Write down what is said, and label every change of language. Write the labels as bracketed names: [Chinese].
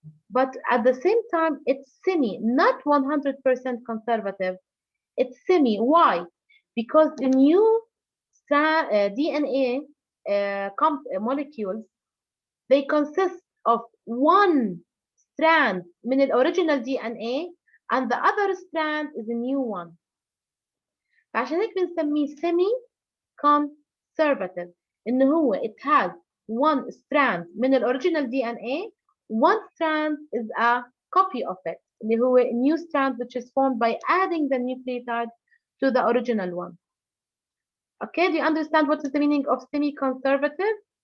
[English] But at the same time, it's semi, not 100% conservative. It's semi. Why? Because the new DNA molecules, they consist of one strand من the original DNA and the other strand is a new one. [Arabic] فعشان هيك بنسميه semi-conservative. إنه هو [English] it has one strand من the original DNA. One strand is a copy of it. [Arabic] اللي هو [English] new strand which is formed by adding the nucleotide to the original one. Okay, do you understand what is the meaning of semi-conservative?